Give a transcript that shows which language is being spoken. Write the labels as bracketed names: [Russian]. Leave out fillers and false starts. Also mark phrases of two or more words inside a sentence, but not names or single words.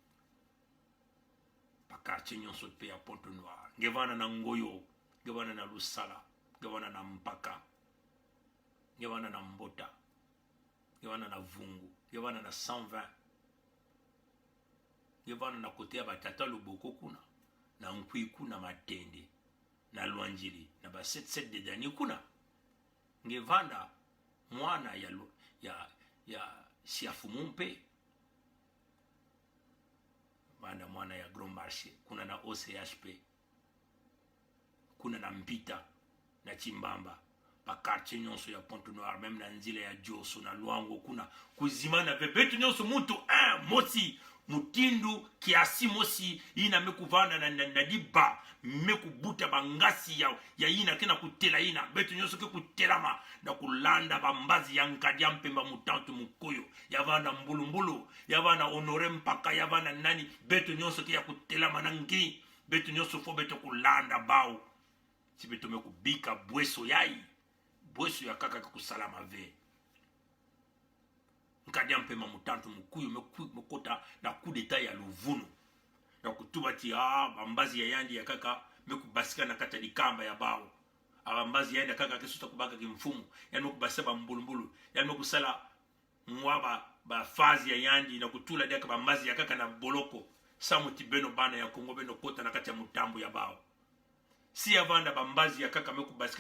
[Kituba (Democratic Republic of Congo)] quartier nyonso pe ya Ponto Noir ngevana na Ngoyo ngevana na Lusala ngevana na Mpaka ngevana na Mbota ngevana na Vungu ngevana na 120 ngevana na kote ya batata Loboko kuna na Nkwi kuna Matende na Lwanjili na ba 77 de Dani kuna ngevana mwana ya Siafumumpe banda mwana ya Grand Marché kuna na OCHP kuna na Mpita na Chimbamba pa quartier nyonso ya Ponto Noir même na nzila ya Joso na Luango kuna kuzimana bebetu nyonso mutu mosi mutindu kiasi mosi ina mekuvana na diba mekubuta bangasi ya ina kena kutela ina betu nyonso ke kutelama na kulanda bambazi ya nkadia mpemba mutantu mukoyo yavana mbulumbulu yavana Honore Mpaka yavana nani betu nyonso ke ya kutelama na ngi betu nyonso fo betu kulanda bao si betu mekubika bweso ya kaka kusalama ve nkadia mpema mutantu mukuyu mekota na [French] coup d'état [Kituba (Democratic Republic of Congo)] ya Luvunu na kutubati bambazi ya yandi ya kaka mekubasika na kata likamba ya bao abambazi ya yandi ya kaka kesuta kubaka kimfumu yani mekubasika bambulumbulu yani mekusala mwaba ba fazi ya yandi na kutula dia bambazi ya kaka na boloko samuti beno bana ya Kongo beno kota na kati ya mutambo ya bao si avanda bambazi ya kaka mekubasika